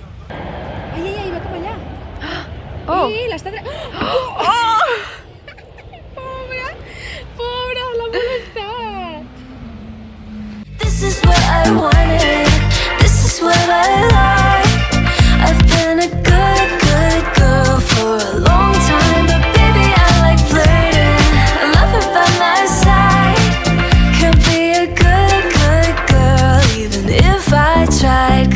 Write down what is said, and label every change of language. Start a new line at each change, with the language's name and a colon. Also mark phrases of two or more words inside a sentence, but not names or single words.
Catalan: Ai, ai, ai, va cap allà. Oh! L'està... Oh! Pobra, pobra, l'ha molestat.
English: This is what I wanted, this is what I like. I've been a good, good girl for a long time, but baby I like flirting, I love it by my side. Can't be a good, good girl even if I tried.